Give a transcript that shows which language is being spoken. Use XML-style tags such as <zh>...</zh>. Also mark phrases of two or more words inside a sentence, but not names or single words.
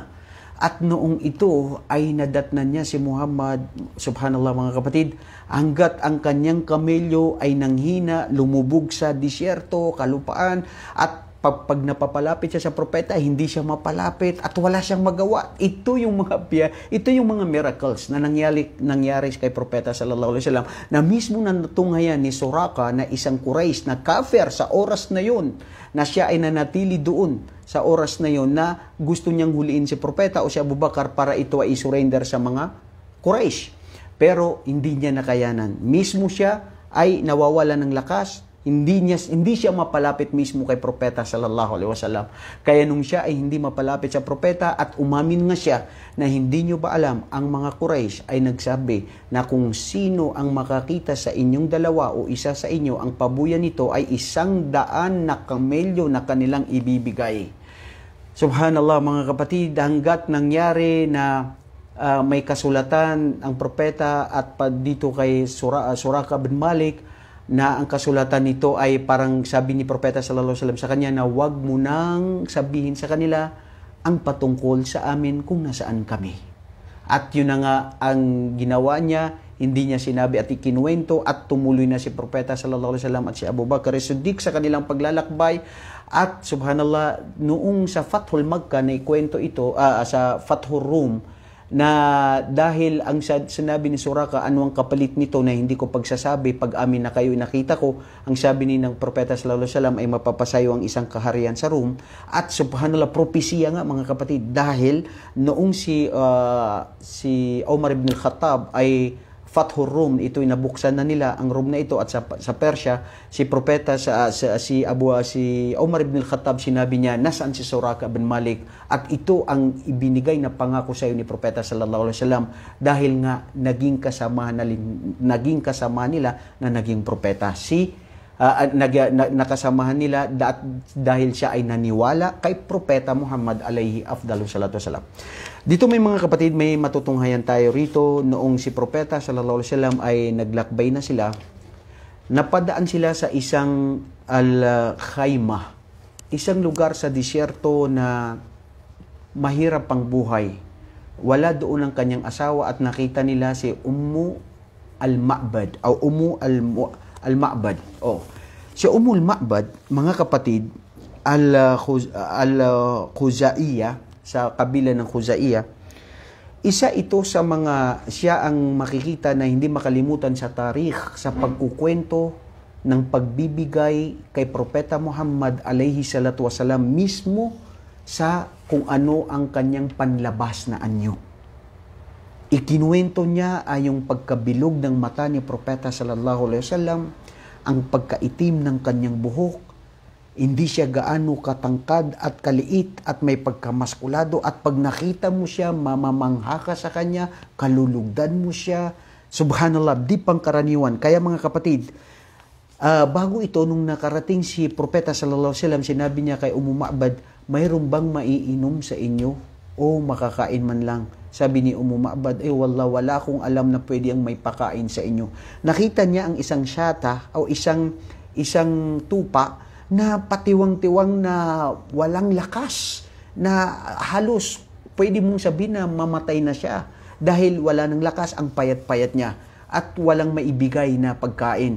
<tl>At noong ito ay nadatnan niya si Muhammad, subhanallah mga kapatid, hanggat ang kanyang kamelyo ay nanghina, lumubog sa disyerto, kalupaan, at pag napapalapit siya sa propeta, hindi siya mapalapit at wala siyang magawa. Ito yung mga miracles na nangyari kay propeta</tl> <ar>صلى الله عليه وسلم,</ar> <tl>na mismo natunghayan ni Suraka na isang Quraysh na kafir sa oras na yun, na siya ay nanatili doon sa oras na yun na gusto niyang huliin si propeta o si Abu Bakar para ito ay surrender sa mga Quraysh. Pero hindi niya nakayanan. Mismo siya ay nawawala ng lakas, Hindi siya mapalapit mismo kay propeta</tl> <ar>صلى الله عليه وسلم.</ar> <tl>Kaya nung siya ay hindi mapalapit sa propeta at umamin nga siya na hindi nyo ba alam, ang mga Quraysh ay nagsabi na kung sino ang makakita sa inyong dalawa o isa sa inyo, ang pabuya nito ay 100 na kamelyo na kanilang ibibigay. Subhanallah mga kapatid, hanggat nangyari na may kasulatan ang propeta at dito kay Suraka bin Malik, na ang kasulatan nito ay parang sabi ni propeta</tl> <ar>صلى الله عليه وسلم</ar> <tl>sa kanya na wag mo nang sabihin sa kanila ang patungkol sa amin kung nasaan kami. At yun na nga ang ginawa niya, hindi niya sinabi at ikinuwento, at tumuloy na si propeta</tl> <ar>صلى الله عليه وسلم</ar> <tl>at si Abu Bakar as-Siddiq sa kanilang paglalakbay. At subhanallah, noong sa Fathul Makkah na ikwento ito, sa Fathul Rum, na dahil ang sinabi ni Suraka, ano ang kapalit nito na hindi ko pagsasabi pag amin na kayo nakita ko, ang sabi ni ng propeta</tl> <ar>صلى الله عليه وسلم</ar> <tl>ay mapapasayo ang isang kaharian sa Rum. At subhanallah, propesya nga mga kapatid, dahil noong si Umar ibn al-Khattab ay Fathur Rum, ito'y nabuksan na nila ang Rum na ito, at sa Persya, si propeta si Umar ibn al-Khattab, sinabi niya, nasaan si Suraka bin Malik? At ito ang ibinigay na pangako sa iyo ni propeta</tl> <ar>صلى الله عليه وسلم,</ar> <tl>dahil nga naging kasama nila na naging propeta. Nakasamahan nila dahil siya ay naniwala kay propeta Muhammad</tl> <ar>عليه أفضل الصلاة والسلام.</ar> <tl>Dito may mga kapatid, may matutunghayan tayo rito. Noong si propeta</tl> <ar>صلى الله عليه وسلم</ar> <tl>ay naglakbay na sila, napadaan sila sa isang al-Khaymah, isang lugar sa disyerto na mahirap pang buhay. Wala doon ang kanyang asawa at nakita nila si Ummu al-Ma'bad o Ummu al-Ma'bad. Si Ummu al-Ma'bad, mga kapatid, al-Khuzaiya, sa kabila ng Khuzaiya, isa ito sa mga, siya ang makikita na hindi makalimutan sa tarikh, sa pagkukwento ng pagbibigay kay propeta Muhammad</tl> <ar>عليه الصلاة والسلام</ar> <tl>mismo sa kung ano ang kanyang panlabas na anyo. Ikinuwento niya ay yung pagkabilog ng mata ni propeta</tl> <ar>صلى الله عليه وسلم,</ar> <tl>ang pagkaitim ng kanyang buhok, hindi siya gaano katangkad at kaliit at may pagkamaskulado, at pag nakita mo siya, mamamangha ka sa kanya, kalulugdan mo siya. Subhanallah, di pangkaraniwan. Kaya mga kapatid, bago ito, nung nakarating si propeta</tl> <ar>صلى الله عليه وسلم,</ar> <tl>sinabi niya kay Ummu Ma'bad, mayroon bang maiinom sa inyo o makakain man lang? Sabi ni Ummu Ma'bad, wala akong alam na pwede ang may pakain sa inyo. Nakita niya ang isang syata o isang tupa na patiwang-tiwang na walang lakas, na halos pwede mong sabihin na mamatay na siya dahil wala ng lakas, ang payat-payat niya at walang maibigay na pagkain.</tl>